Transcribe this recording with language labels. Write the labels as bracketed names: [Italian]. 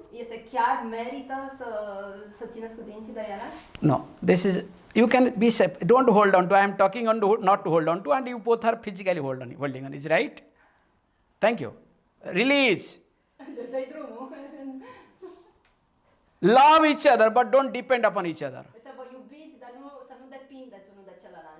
[Romanian] Este chiar merită să țineți cu dinții de ele? [English] No. This is, you can be safe. Don't hold on to. I am talking on not to hold on to, and you both are physically holding on. Is right? Thank you. Release. [Romanian] Dă-i drumul. [English] Love each other, but don't depend upon each other. [Romanian] Să vă iubiți, dar să nu depindeți unul de celălalt.